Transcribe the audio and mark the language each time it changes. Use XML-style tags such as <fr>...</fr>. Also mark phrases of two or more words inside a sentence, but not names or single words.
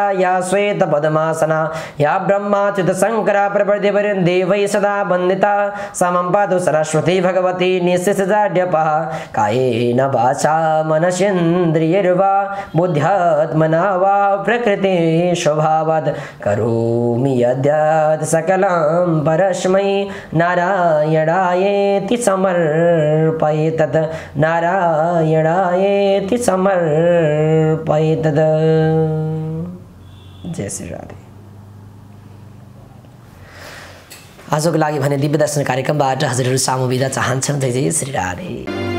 <sa>या श्वेत पद्मासना या ब्रह्माच्युत शंकरा प्रवर्तिदेवै सदा वन्दिता समं पातु सरस्वती भगवती निःशेषजाड्यपः कायेन वाचा मनसेन्द्रियैर्वा बुद्ध्यात्मना वा प्रकृति स्वभावात् करोमि यद्यत् सकलं परस्मै नारायणायेति समर्पयेत् तत् नारायणायेति समर्पयेत्।</sa> <ne>जय श्री राधे। आजको लागि भने दिव्य दर्शन कार्यक्रमबाट हजुरहरू सामु बिदा चाहन्छन्। जय जय श्री राधे।</ne>